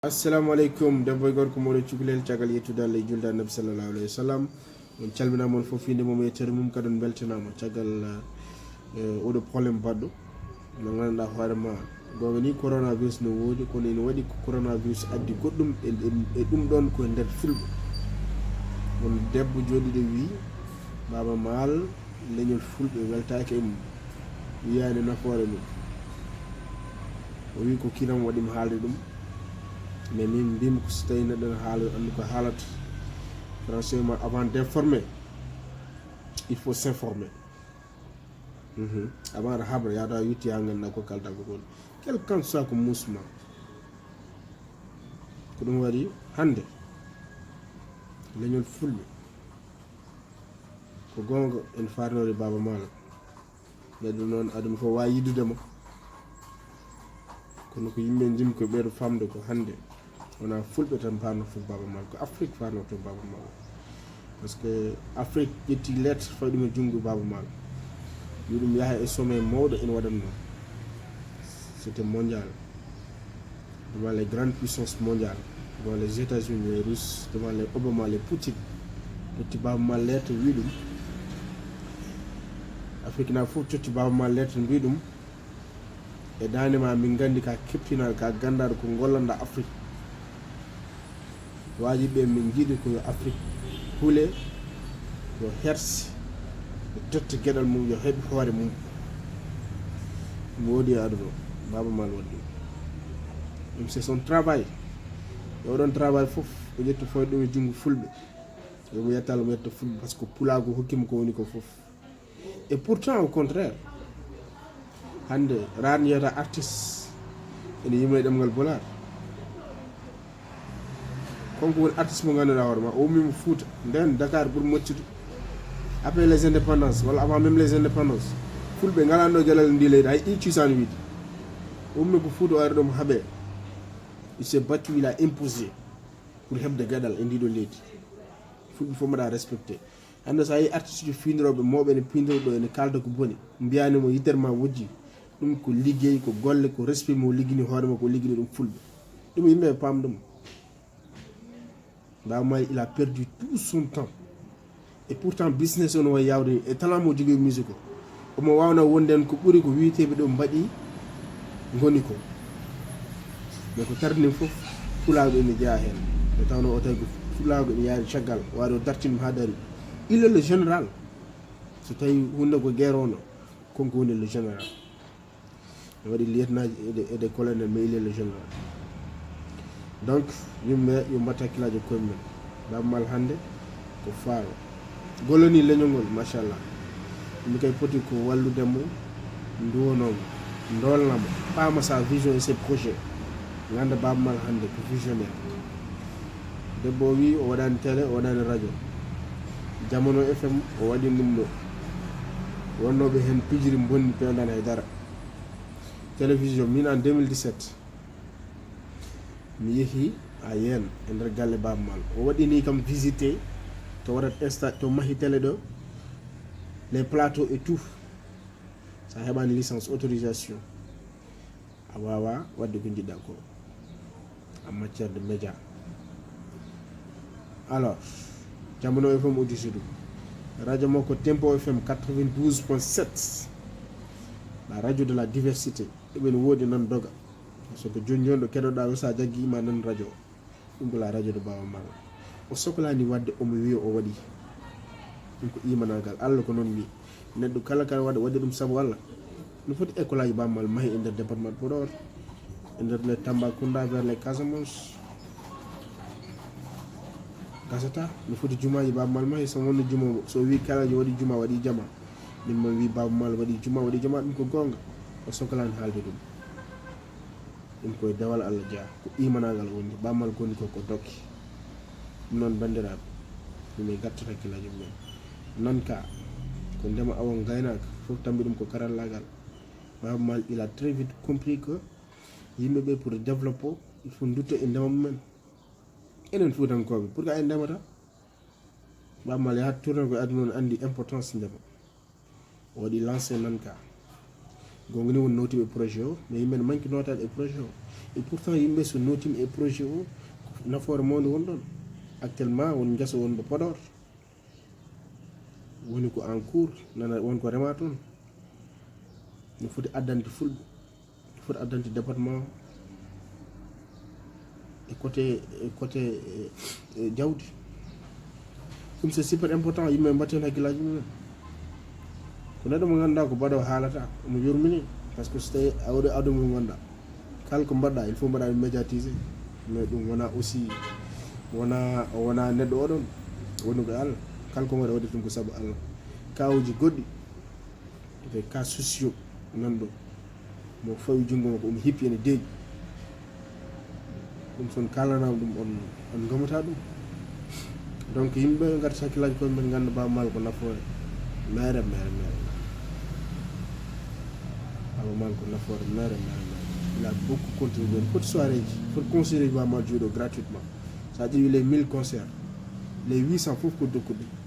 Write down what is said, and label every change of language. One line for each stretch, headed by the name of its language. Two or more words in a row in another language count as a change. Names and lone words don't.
Fula: assalamu alaikum debbo e gorko moɗo cukalel caggal yettude allah e julde annabi sallallahu alayhi wa sallam on calminamon fof inde mum e tere mum kadi on beltanama caggal oɗo probléme baɗɗo no ganduɗa hoorema gonga ni coronavirus no woodi kono ene waɗi ko coronavirus addi goɗɗum e ɗum ɗon koye nder fulɓe won debbo joɗiɗo wi baba maal leñol fulɓe weltaki e mum wiyani nafoore mum o wi ko kinam waɗimo haalde ɗum mais min mbimi ko so tawi neɗɗo haala andu ko haalata
French: franchement avant d'informer il faut s'informer
Fula: avant aɗa habra yawta yetti ha ganduɗa ko kalta ko ɗon
French: quel qu'en soit
Fula: ko musma ko ɗum waɗi hande leñol fulɓe ko gonga en farnore baba maala neɗɗo noon aduna ko wawi yiddudema kono ko yimɓe jimmi ko ɓeeɗo famde ko hande wona fulɓe tan parnoto baba maal ko afrique parnoto baba maal
French: par ce que
Fula: afrique ƴetti lettre fayi ɗum e junngo baba maal wi ɗum yaaha e sommet mawɗo ene waɗanno
French: c'était mondial devant les grandes puissances mondiales devant les États-Unis les Russes devant les Obama les Poutine
Fula: totti baba maal lettre wi ɗum afrique na fof totti baba maal lettre mbi ɗum e dandema min gandi ka keptinal ka gandaɗo ko gollanda afrique wajiɓe min jiiɗi ko yo afrique huule yo hersi yo totta gueɗal mum yo heeɓi hoore mum ɗum woodi aduna baba mal waɗi ɗum
French: c'est son travail
Fula: e oɗon travail foof o ƴetta foy ɗum e junngo fulɓe yomo yettalo mo yetta fulɓe
French: par ce que
Fula: pulago hokkima ko woni ko foof
French: et pourtant au contraire
Fula: hande ran yiyata artiste ene yima e ɗemgal bolar konko woni artiste mo ganduɗa hoorema o ummima Fouta nden Dakar ɓuuri moccude
French: après les indépendances
Fula: walla
French: avant même les indépendances
Fula: fulɓe galanɗo gueɗal ndi leydi hay cuisane wiide o ummi ko Fouta o ari ɗo mo haaɓe
French: il s'est battu il a imposé pour
Fula: heɓde gueɗal e ndiɗo leydi fulɓe fof mbaɗa respecté hande so yi artiste ji findiroɓe mawɓe ene pindiro ɗo ene kalda ko boni mbiyanimo yitere ma wojji ɗum ko liggey ko golle ko respect mo liggini hoorema ko liggini ɗum fulɓe ɗum yimɓe pamɗum Baba Maal
French: il a perdu tout son temps et pourtant
Fula: business on way yawde e talent mo jogui musique o omo wawna wonden ko ɓuuri ko witeɓe ɗo mbaɗi goni ko mais ko tardini foof fulago ene jeeya hen e tawno o tawi ko fulago ene yaari caggal waɗo dartinum ha dari
French: il est le général
Fula: so tawi hunde
French: ko guerre
Fula: ono konko woni
French: le général
Fula: ne waɗi
French: lieutenant et des colonel mais il est le général donc
Fula: yimɓe yo mbatta hakkillaji koye mumen Baba Maal hande ko faaro golloni leñol ngol machallah ɗum kay poti ko walludemo duwonomo dolnamo paama
French: sa vision et ses projets
Fula: ganda Baba Maal hande ko visionnaire debbo o wi o waɗani télé o waɗani radio Jamono FM o waɗi ɗum ɗo wonnoɓe hen pijiri bonni pewdani haydara télévision min en 2017 mi yeehi a yen e nder galle Baba Maal o waɗini kam visité to waɗat insta to mahi télé ɗo
French: les plateaux et tout
Fula: sa heɓani
French: licence autorisation
Fula: a wawa wadde ko jiɗɗa ko
French: en matière de média
Fula: alors Jamono FM audisi ɗum radio makko Tempo FM 92.7
French: la radio de la diversité
Fula: ɗumen woodi nan doga so ko joni joni ɗo keɗoɗa o sa jagguima nan radio ɗum ko
French: la radio de Baba Maal
Fula: o sohlani wadde omo wiya o waɗi ɗum ko imanagal Allah ko noon wi neɗɗo kala kala waɗi ɗum saabu Allah no foti école aji Baba Maal maahi e nder
French: département de Podor
Fula: e nder
French: les Tambacounda vers les Casamance
Fula: gasata no foti jumaji Baba Maal maahi so wonno jumawo so wi kala waɗi juma waɗi jama min mo wi Baba Maal waɗi juma waɗi jama ɗum ko gonga o sohlani haalde ɗum koye dewal Allah jeeya ko imanagal woni Baba Maal goni ko dokki ɗum noon bandiraɓe ɗum gatta hakkillaji mumen noon ka ko ndema awon gaynaka fof tambi ɗum ko karallagal Baba Maal
French: il a très vite compris que
Fula: yimɓeɓe
French: pour développer il faut
Fula: dutto e ndema mumen enen fuutankoɓe
French: pour que
Fula: en ndemata Baba Maal yahat tourné ko aduna on andi importance ndema o waɗi lancé noon ka gonga ni won notiɓe projet o mais yimɓe ne manki notade e projet o et pourtant yimɓe so notima e projet o nafoore mawde won ɗon actuellement won guesa wonɗo Podor woni ko
French: en cours
Fula: nana wonko rema toon no foti addante fulɓe no foti addante département e côté jawdi ɗum c'est
French: super important
Fula: yimɓe mbatten hakkillaji mumen ko neɗɗo mo ganduɗa ko baɗo haalata omo yurmini
French: par ce que
Fula: so tawi awde aduna mo ganduɗa kala ko mbaɗɗa
French: il faut
Fula: mbaɗa
French: médiatiser mais
Fula: ɗum wona aussi wona neɗɗo oɗon woni ko Allah kala ko waɗa waɗi ɗum ko saabu Allah kawuji goɗɗi
French: des cas sociaux
Fula: nanɗo mo fawi jungo mo ko omo hippi ene deeƴi ɗum son kalanama ɗum on gomata ɗum donc yimɓe garta hakkillaji koye men ganda Baaba Maal ko nafoore mere Baaba Maal ko nafoore mere
French: il a beaucoup contribué
Fula: foti soirée ji foti considéré Baaba Maal juuɗo
French: gratuitement ça
Fula: ƴeewi
French: les 1000 concerts les 800
Fula: fof ko dokkuɗe